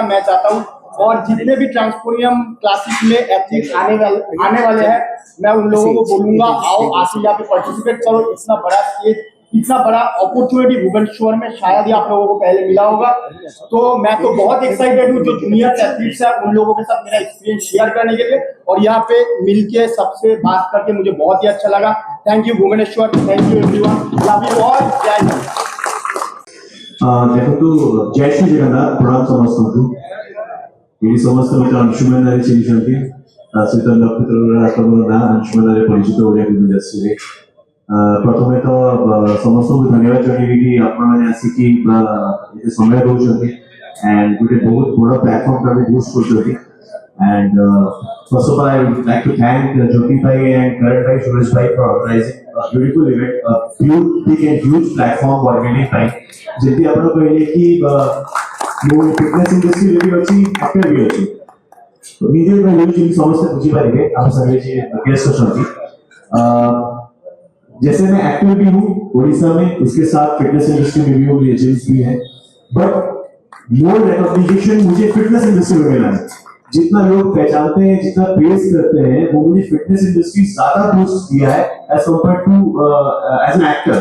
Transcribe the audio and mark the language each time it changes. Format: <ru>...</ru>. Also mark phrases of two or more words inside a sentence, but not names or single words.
<hi>मैं चाहता हूँ और जितने भी ट्रांसपोरियम क्लासिक में एथलीट आने वाले हैं, मैं उन लोगों को बोलूंगा आओ आके यहाँ पे पार्टिसिपेट करो। इतना बड़ा स्टेज, इतना बड़ा अपॉर्चुनिटी भुवनेश्वर में शायद ही आप लोगों को पहले मिला होगा। तो मैं तो बहुत एक्साइटेड हूँ जो</hi> <en>junior athletes</en> <hi>है उन लोगों के साथ मेरा</hi> <en>experience share</en> <hi>करने के लिए, और यहाँ पे मिलके सबसे बात करके मुझे बहुत ही अच्छा लगा।</hi> <en>thank you Bhubaneswar, thank you everyone, love you all,</en> <hi>जय हिंद।</hi> <or>ଦେଖନ୍ତୁ ଜୟ ଶ୍ରୀ ଜଗନ୍ନାଥ, ପ୍ରଣାମ ସମସ୍ତଙ୍କୁ। ଏଇ ସମସ୍ତ ଲୋକ ଅଂଶୁମାନରେ ଚିହ୍ନିଛନ୍ତି। ତା ସହିତ ନକ୍ଷତ୍ରର ଆପଣଙ୍କ ନାଁ ଅଂଶୁମାନରେ ପରିଚିତ ଓଡ଼ିଆ</or> <en>film industry.</en> <or>ପ୍ରଥମେ ତ ସମସ୍ତଙ୍କୁ ଧନ୍ୟବାଦ ଜଣାଇବି କି ଆପଣମାନେ ଆସିକି ଏତେ ସମୟ ଦେଉଛନ୍ତି and ଗୋଟେ ବହୁତ ବଡ଼ ପ୍ଲାଟଫର୍ମଟା ବି ବୁଷ୍ଟ କରୁଛନ୍ତି।</or> <en>And first of all, I would like to thank Jyoti Bhai and Karan Bhai, Suraj Bhai for organizing a beautiful event, a big and huge platform for building time.</en> <or>ଯେମିତି ଆପଣ କହିଲେ କି ମୁଁ</or> <en>fitness industry</en> <or>ବି ଅଛି, ଆକ୍ଟର ବି ଅଛି। ନିଜେ କହିଲେ ଯେମିତି ସମସ୍ତେ ବୁଝିପାରିବେ ଆମ ସାଙ୍ଗରେ ଯିଏ ଗେଷ୍ଟ ଅଛନ୍ତି।</or> <hi>जैसे मैं एक्टर भी हूँ उड़ीसा में, उसके साथ</hi> <en>fitness industry</en> <hi>में भी हूँ, एजेंट्स भी हैं,</hi> <en>but more recognition</en> <hi>मुझे</hi> <en>fitness industry</en> <hi>में मिला है। जितना लोग पहचानते हैं, जितना प्रेस करते हैं, वो मुझे</hi> <en>fitness industry</en> <hi>ज्यादा बूस्ट किया है</hi> <en>as compare to as an actor.</en>